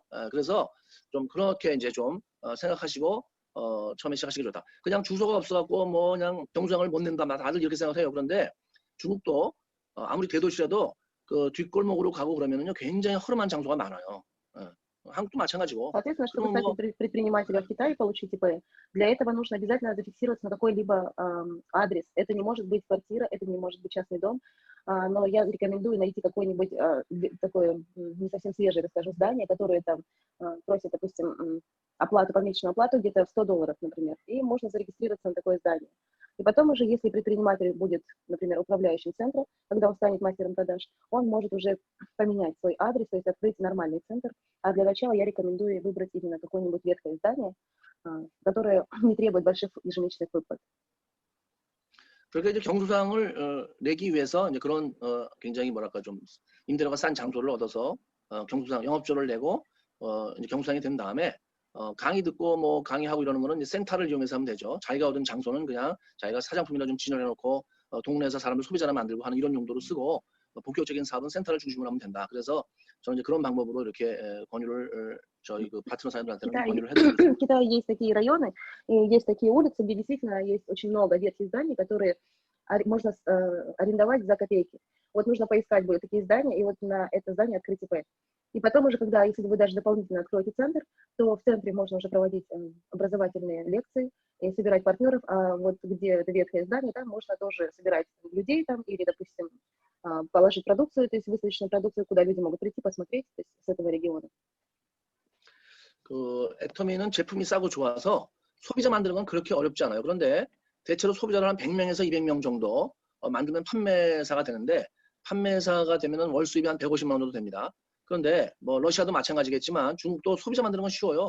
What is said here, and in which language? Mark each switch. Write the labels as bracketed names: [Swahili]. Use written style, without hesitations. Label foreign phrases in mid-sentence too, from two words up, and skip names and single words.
[Korean] 그래서 좀 그렇게 이제 좀 생각하시고 처음에 시작하시기 좋다. 그냥 주소가 없어갖고 뭐 그냥 경소장을 못 낸다, 다들 이렇게 생각해요. 그런데 중국도 아무리 대도시라도 그 뒷골목으로 가고 그러면은요 굉장히 허름한 장소가 많아요. 한국도 마찬가지고. [Russian] Соответственно, чтобы стать предпринимателем в Китае и получить ИП, для этого нужно обязательно зафиксироваться на какой-либо адрес. Это не может быть квартира, это не может быть частный дом, но я рекомендую найти какое-нибудь такое не совсем свежее, расскажу, здание, которое там просит, допустим, оплату, помесячную оплату где-то в $100, например, и можно зарегистрироваться на такое здание. И потом уже, если предприниматель будет, например, управляющим центра, когда он станет мастером продаж, он может уже поменять свой адрес, то есть открыть нормальный центр. А для начала я рекомендую выбрать именно какое-нибудь ветхое здание, которое не требует больших ежемесячных выплат. [Korean] 그렇게 이제 경소장을 내기 위해서 이제 그런 굉장히 뭐랄까 좀 임대료가 싼 장소를 얻어서 경소장 영업조를 내고 이제 경소장이 된 다음에 강의 듣고 뭐 강의하고 이러는 거는 이제 센터를 이용해서 하면 되죠. 자기가 얻은 장소는 그냥 자기가 사장품이나 좀 진열해 놓고 동네에서 사람들 소비자를 만들고 하는 이런 용도로 쓰고 본격적인 사업은 센터를 중심으로 하면 된다. 그래서 저는 이제 그런 방법으로 이렇게 권유를 저희 그 파트너 사장들한테는 권유를 해드립니다. [Russian] В Китае есть такие районы, и есть такие улицы, где действительно есть очень много ветхих зданий, которые можно арендовать за копейки. Вот нужно поискать будет такие здания, и вот на это здание открыть ИП. И потом уже, когда, если вы даже дополнительно откроете центр, то в центре можно уже проводить образовательные лекции и собирать партнеров, а вот где это ветхое здание, там можно тоже собирать людей там или, допустим, положить продукцию, то есть выставочную продукцию, куда люди могут прийти, посмотреть, то есть с этого региона. [Korean] 그 애터미는 제품이 싸고 좋아서 소비자 만드는 건 그렇게 어렵지 않아요. 그런데 대체로 소비자를 한 100명에서 200명 정도 만들면 판매사가 되는데 판매사가 되면은 월 수입이 한 150만 원 정도 됩니다. 그런데 뭐 러시아도 마찬가지겠지만 중국도 소비자 만드는 건 쉬워요.